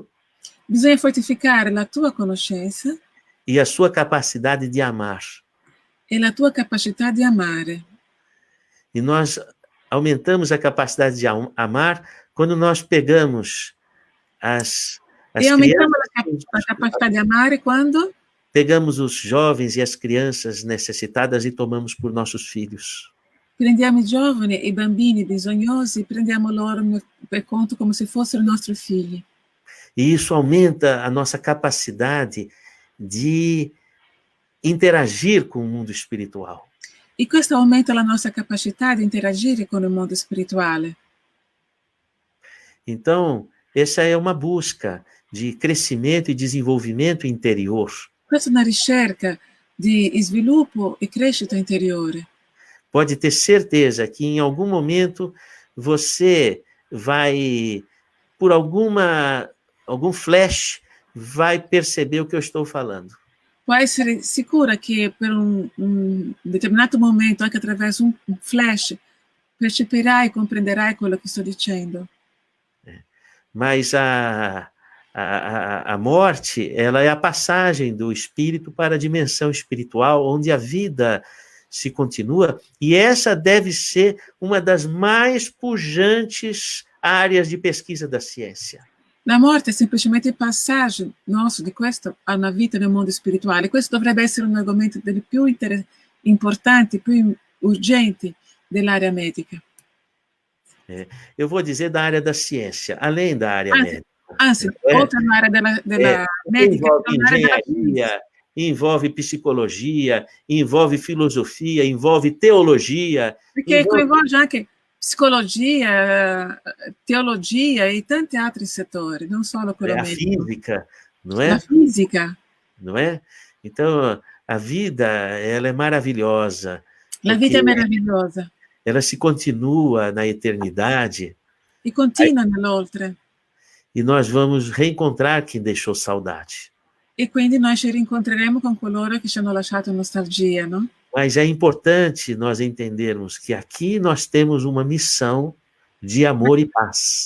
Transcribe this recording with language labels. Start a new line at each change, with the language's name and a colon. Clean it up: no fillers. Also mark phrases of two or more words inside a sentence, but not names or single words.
Italian: Bisogna fortificare la tua conoscenza
Portuguese: e a sua capacidade de amar.
Italian: E la tua capacità di amare.
Portuguese: E nós aumentamos a capacidade de amar quando nós pegamos as e aumentamos a capacidade de amare quando? Pegamos os jovens e as crianças necessitadas e tomamos por nossos filhos.
Italian: Prendiamo i giovani e i bambini bisognosi e prendiamo loro per conto come se fossero i nostri figli.
Portuguese: E isso aumenta a nossa capacidade de interagir com o mundo espiritual.
Italian: E questo aumenta la nostra capacità di interagire con il mondo spirituale.
Portuguese: Então, essa é uma busca de crescimento e desenvolvimento interior.
Italian: Questa è una ricerca di sviluppo e crescita interiore.
Portuguese: Pode ter certeza que em algum momento você vai, por algum flash, vai perceber o que eu estou falando.
Italian: Può essere sicura che per un determinato momento, anche attraverso un flash, percepirai e comprenderai quello che sto dicendo.
Portuguese: Mas a morte, ela é a passagem do espírito para a dimensão espiritual, onde a vida se continua, e essa deve ser uma das mais pujantes áreas de pesquisa da ciência.
Italian: La morte è semplicemente il passaggio nostro di questo a una vita nel mondo spirituale. Questo dovrebbe essere un argomento dei più importanti, più urgenti dell'area medica.
Portuguese: Eu vou dizer da área da ciência, além da área médica.
Italian: Anzi, oltre all'area della medica,
Portuguese: envolve engenharia, envolve psicologia, envolve filosofia, envolve teologia.
Italian: Perché coinvolge anche psicologia, teologia e tanti altri settori, non solo quello medico.
Portuguese: A física, não é? A física. Não é? Então, a vida, ela é maravilhosa.
Italian: La vita è meravigliosa.
Portuguese: Ela se continua na eternidade.
Italian: E continua nell'oltre.
Portuguese: E nós vamos reencontrar quem deixou saudade.
Italian: E quindi noi ci rincontreremo con coloro che ci hanno lasciato nostalgia, no?
Portuguese: Mas é importante nós entendermos que aqui nós temos uma missão de amor e paz.